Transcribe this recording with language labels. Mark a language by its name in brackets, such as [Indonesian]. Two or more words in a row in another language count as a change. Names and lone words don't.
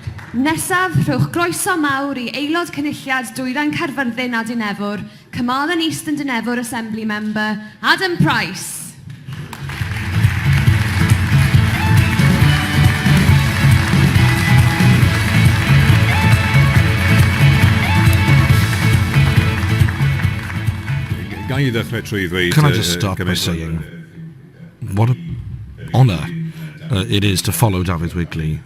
[Welsh] Nesaf, rhowch groeso mawr I aelod cynulliad Dwyrain Caerfyrddin a Dynefwr, [English] Carmarthen East and Dynefwr Assembly Member, [Welsh] Adam Price. [English] Can I just start by saying what an honour it is to follow David Wigley.